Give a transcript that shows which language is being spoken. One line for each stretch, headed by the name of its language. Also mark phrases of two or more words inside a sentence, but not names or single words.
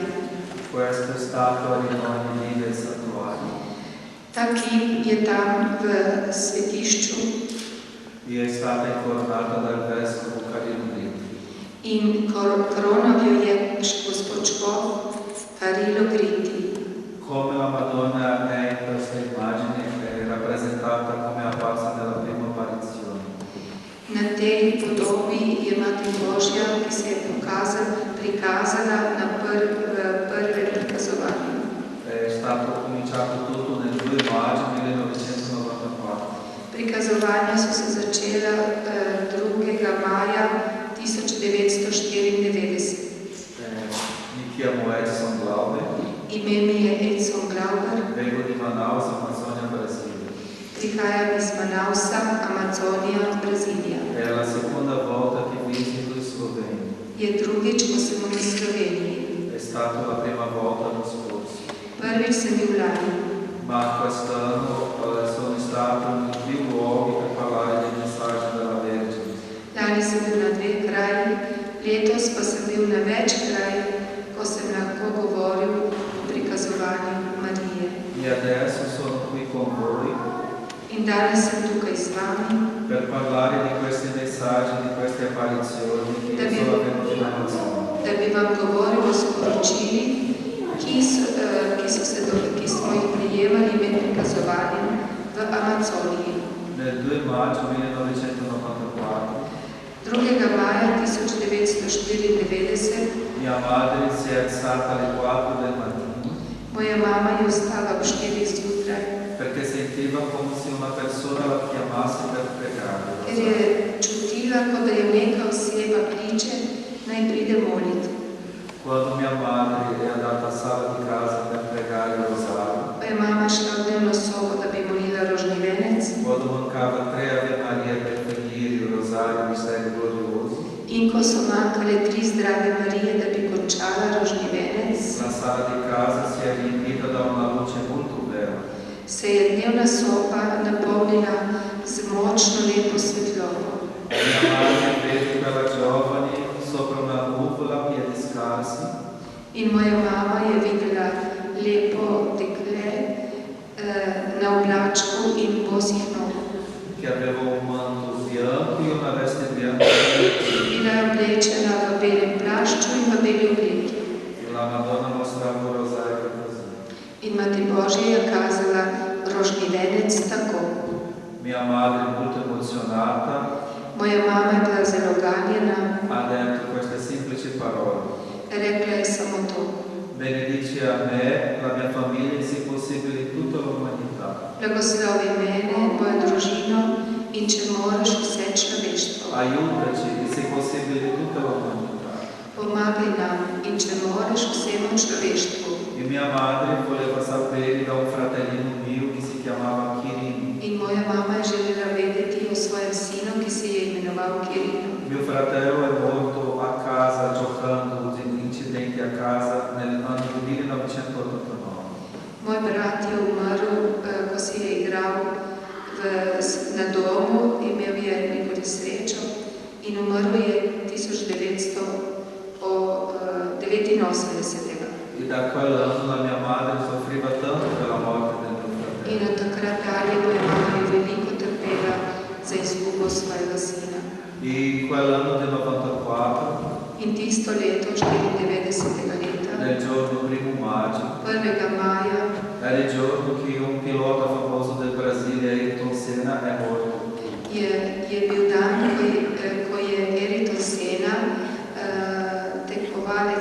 Italian: Questa statua di ogni vive santuario.
Slovenian: Ta kip je tam v svetišču
Italian: E è stata incoronata dal vescovo Carino Gritti.
Slovenian: in kronal jo je gospod škof Carilo Gritti.
Italian: Come la Madonna è in questa immagine, è rappresentata come apparsa nella prima apparizione.
Slovenian: Na tej podobi je Mati Božja, ki se je prikazala na prve prikazovanje.
Italian: È stato cominciato tutto nel 2 maggio 1994.
Slovenian: Prikazovanja so se začela 2. maja 1994.
Italian: Mi chiamo Edson Glauber.
Slovenian: Ime mi je Edson Glauber.
Italian: Vengo di Manaus, Amazzonia, Brasile.
Slovenian: Prihajam iz Manausa, Amazonija, Brazilija.
Italian: È la seconda volta che visito in Slovenia.
Slovenian: Je drugič, ko sem v Sloveniji.
Italian: È stata la prima volta l'anno scorso.
Slovenian: Prvič sem bil lani.
Italian: Ma quest'anno sono stato in più luoghi per parlare del messaggio della Vergine.
Slovenian: Lani sem bil na 2 kraji, letos pa sem bil na več krajih, ko sem lahko govoril o prikazovanju Marije.
Italian: E adesso sono qui con voi
Slovenian: In danes sem tukaj z vami,
Italian: per parlare di questi messaggi, di queste apparizioni che sono avvenute in Amazzonia.
Slovenian: da bi vam govoril o sporočili, ki smo jih prejemali med prikazovanjem v Amazoniji.
Italian: Nel 2 maggio 1994
Slovenian: 2. maja 1994
Italian: mia madre si è alzata alle 4 del mattino
Slovenian: moja mama je vstala ob 4 zjutraj,
Italian: perché sentiva come se una persona la chiamasse per pregare.
Slovenian: ker je čutila, kot da jo neka oseba kliče, naj pride moliti.
Italian: Quando mia madre è andata a sala di casa per pregare il rosario,
Slovenian: Pa je mama šla v dnevno sobo, da bi molila rožni venec,
Italian: quando mancava 3 Ave Maria per finire il rosario mistero glorioso,
Slovenian: in ko so manjkale 3 zdrave Marije, da bi končala rožni venec,
Italian: la sala di casa si è riempita da una luce molto bella.
Slovenian: se je dnevna soba napolnila z močno lepo svetlobo.
Italian: Mia madre vede quella giovane sopra una nuvola a piedi scarsi
Slovenian: In moja mama je videla lepo dekle na oblačku in bosih nog.
Italian: che aveva un manto bianco e una veste bianca.
Slovenian: Bila je oblečena v belem plašču in v beli obleki.
Italian: La Madonna mostrava un rosario così.
Slovenian: In Mati Božja je kazala rožni venec tako.
Italian: Mia madre, molto emozionata,
Slovenian: Moja mama je bila zelo ganjena,
Italian: ha detto queste semplici parole.
Slovenian: rekla je samo to.
Italian: Benedici a me, la mia famiglia e se possibile tutta l'umanità.
Slovenian: Blagoslovi mene, mojo družino in če moraš vse človeštvo.
Italian: Aiutaci e se possibile tutta l'umanità.
Slovenian: Pomagaj nam in če moraš vsemu človeštvu.
Italian: E mia madre voleva sapere da un fratellino mio che si chiamava Chirino.
Slovenian: In moja mama je želela vedeti o svojem sinu, ki se je imenoval Kirino.
Italian: Mio fratello è morto a casa giocando in incidenti a casa nell'anno 1989.
Slovenian: Moj brat je umrl, ko si je igral na domu, imel je neko nesrečo in umrl je 1989.
Italian: E da quell'anno la mia madre soffriva tanto per la morte del mio fratello.
Slovenian: In od takrat dalje moja mama je veliko trpela za izgubo svojega sina.
Italian: E quell'anno del 94,
Slovenian: In tisto leto, 94. leta,
Italian: nel giorno 1 maggio,
Slovenian: 1. maja,
Italian: era il giorno che un pilota famoso del Brasile, Ayrton Senna, è morto.
Slovenian: je bil dan, ko je Ayrton Senna tekmoval